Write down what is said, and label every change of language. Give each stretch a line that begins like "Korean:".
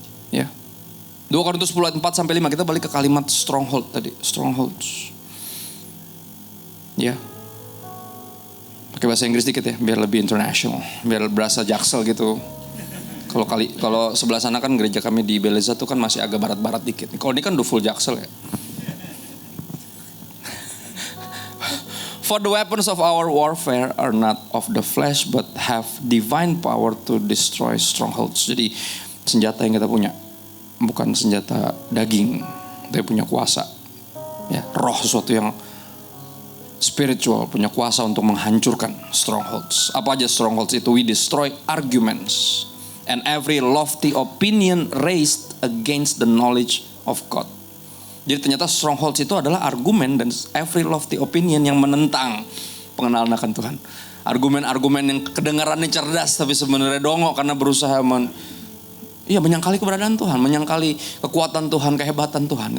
Indonesian: Ya. 2 Korintus 10 ayat 4 sampai 5, kita balik ke kalimat stronghold tadi, strongholds. Ya. Pakai bahasa Inggris dikit ya, biar lebih international, biar berasa Jaksel gitu. Kalau sebelah sana kan gereja kami di Beleza tuh kan masih agak barat-barat dikit. Kalau ini kan udah full Jaksel ya.
English: For the weapons of our warfare are not of the flesh but have divine power to destroy strongholds.
Indonesian: Jadi senjata yang kita punya bukan senjata daging, tapi punya kuasa. Ya, roh, sesuatu yang spiritual, punya kuasa untuk menghancurkan strongholds. Apa aja strongholds itu?
English: We destroy arguments and every lofty opinion raised against the knowledge of God.
Indonesian: Jadi ternyata strongholds itu adalah argumen dan
English: every lofty opinion
Indonesian: yang menentang pengenalan akan Tuhan. Argumen-argumen yang kedengarannya cerdas tapi sebenarnya dongok karena berusaha menyangkali keberadaan Tuhan, menyangkali kekuatan Tuhan, kehebatan Tuhan.